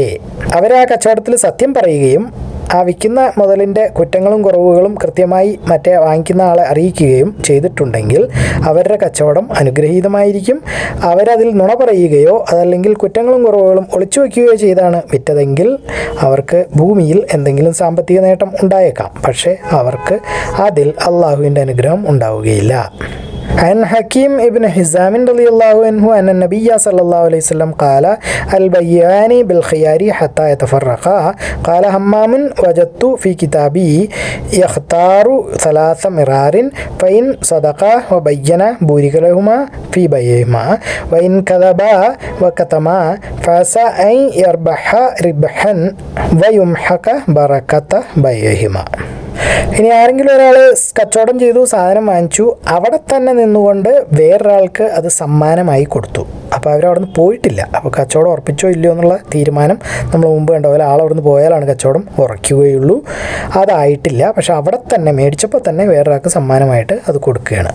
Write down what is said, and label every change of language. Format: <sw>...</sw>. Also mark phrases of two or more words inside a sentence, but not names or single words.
<ml>അവർ ആ കച്ചവടത്തിൽ സത്യം പറയുകയും ആ വിൽക്കുന്ന മുതലിൻ്റെ കുറ്റങ്ങളും കുറവുകളും കൃത്യമായി മറ്റേ വാങ്ങിക്കുന്ന ആളെ അറിയിക്കുകയും ചെയ്തിട്ടുണ്ടെങ്കിൽ അവരുടെ കച്ചവടം അനുഗ്രഹീതമായിരിക്കും. അവരതിൽ നുണ പറയുകയോ അതല്ലെങ്കിൽ കുറ്റങ്ങളും കുറവുകളും ഒളിച്ചു വയ്ക്കുകയോ ചെയ്താണ് വിറ്റതെങ്കിൽ അവർക്ക് ഭൂമിയിൽ എന്തെങ്കിലും സാമ്പത്തിക നേട്ടം ഉണ്ടായേക്കാം, പക്ഷേ അവർക്ക് അതിൽ അള്ളാഹുവിൻ്റെ അനുഗ്രഹം ഉണ്ടാവുകയില്ല.</ml> <ar>عن حكيم ابن حزام رضي الله عنه أن النبي صلى الله عليه وسلم قال البيعان بالخيار حتى يتفرقا. قال همام وجدت في كتابي يختار 3 مرار فإن صدقا وبينا بورك لهما في بيعهما وإن كذبا وكتما فعسى أن يربحا ربحا ويمحق بركة بيعهما.</ar> <ml>ഇനി ആരെങ്കിലും ഒരാൾ കച്ചവടം ചെയ്തു, സാധനം വാങ്ങിച്ചു, അവിടെ തന്നെ നിന്നുകൊണ്ട് വേറൊരാൾക്ക് അത് സമ്മാനമായി കൊടുത്തു. അപ്പോൾ അവരവിടെ നിന്ന് പോയിട്ടില്ല. അപ്പോൾ കച്ചവടം ഉറപ്പിച്ചോ ഇല്ലയോ എന്നുള്ള തീരുമാനം നമ്മൾ മുമ്പ് കണ്ട പോലെ ആളവിടെ നിന്ന് പോയാലാണ് കച്ചവടം ഉറയ്ക്കുകയുള്ളൂ. അതായിട്ടില്ല, പക്ഷെ അവിടെ തന്നെ മേടിച്ചപ്പോൾ തന്നെ വേറൊരാൾക്ക് സമ്മാനമായിട്ട് അത് കൊടുക്കുകയാണ്.</ml>